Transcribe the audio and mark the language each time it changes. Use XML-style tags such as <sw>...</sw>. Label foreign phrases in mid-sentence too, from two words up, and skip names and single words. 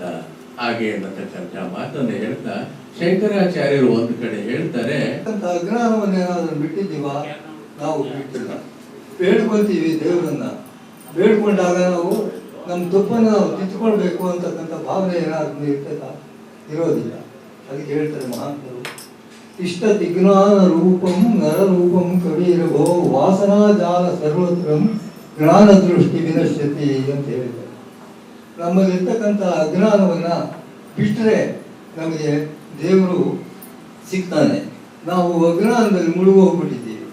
<kn>ಹಾಗೆ ಅನ್ನತಕ್ಕಂಥ ಮಾತನ್ನು ಹೇಳ್ತಾ ಶಂಕರಾಚಾರ್ಯರು ಒಂದು ಕಡೆ ಹೇಳ್ತಾರೆ, ಅಜ್ಞಾನವನ್ನೇನಾದ್ರೂ ಬಿಟ್ಟಿದ್ದೀವ? ನಾವು ಬಿಟ್ಟಿಲ್ಲ. ಬೇಡ್ಕೊಳ್ತೀವಿ ದೇವರನ್ನ. ಬೇಡ್ಕೊಂಡಾಗ ನಾವು ನಮ್ಮ ತಪ್ಪನ್ನು ನಾವು ತಿದ್ದುಕೊಳ್ಬೇಕು ಅಂತಕ್ಕಂಥ ಭಾವನೆ ಏನಾದ್ರೂ ಇರ್ತದ? ಇರೋದಿಲ್ಲ. ಅದಕ್ಕೆ ಹೇಳ್ತಾರೆ ಮಹಾತ್ಮರು,</kn> <sa>ಇಷ್ಟ ವಿಜ್ಞಾನ ರೂಪಂ ನರ ರೂಪಂ ಕವಿರಭೋ ವಾಸನಾ ಜಾಲ ಸರ್ವತ್ರಂ ಜ್ಞಾನ ದೃಷ್ಟಿ ವಿನಶ್ಯತಿ</sa> <kn>ಅಂತ ಹೇಳಿದ್ದಾರೆ. ನಮ್ಮಲ್ಲಿರ್ತಕ್ಕಂಥ ಅಜ್ಞಾನವನ್ನ ಬಿಟ್ಟರೆ ನಮಗೆ ದೇವರು ಸಿಗ್ತಾನೆ. ನಾವು ಅಜ್ಞಾನದಲ್ಲಿ ಮುಳುಗೋಗ್ಬಿಟ್ಟಿದ್ದೀವಿ.</kn>